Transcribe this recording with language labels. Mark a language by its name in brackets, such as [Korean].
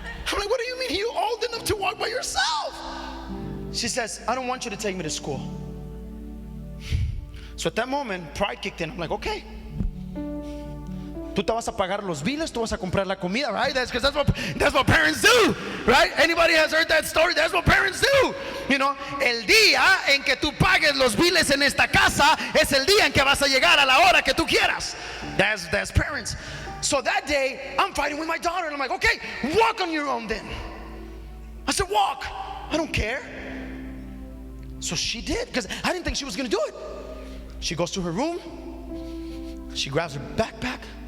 [English] I'm like, what do you mean you're old enough to walk by yourself? She says, I don't want you to take me to school. So at that moment, pride kicked in. I'm like, okay. [Spanish] Tú te vas a pagar los biles, tú vas a comprar la comida, [English] right? That's what parents do, right? Anybody has heard that story? That's what parents do. You know, [Spanish] el día en que tú pagues los biles en esta casa es el día en que vas a llegar a la hora que tú quieras. [English] That's parents. So that day, I'm fighting with my daughter, and I'm like, okay, walk on your own then. I said, walk. I don't care. So she did, because I didn't think she was going to do it. She goes to her room. She grabs her backpack.